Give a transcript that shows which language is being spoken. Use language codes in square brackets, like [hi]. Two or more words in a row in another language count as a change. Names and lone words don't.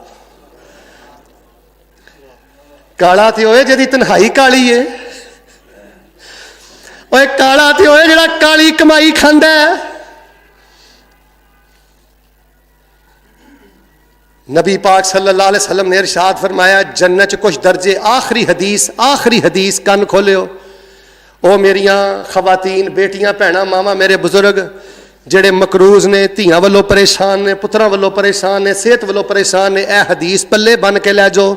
[pa] کالا تو ہوئے جہدی تنہائی کالی ہے، اوئے کالا تو ہوئے جہڑا کالی کمائی کھاندا ہے. نبی پاک [ar] صلى الله عليه وسلم [pa] نے ارشاد فرمایا، جنت چ کچھ درجے، آخری حدیث کن کھولیو. او میریاں خواتین، بیٹیاں، بھیناں، ماواں، میرے بزرگ جیہڑے مقروض نے، دھیاں والوں پریشان نے، پتراں والوں پریشان نے، صحت والوں پریشان نے، یہ حدیث پلے بن کے لے جاؤ.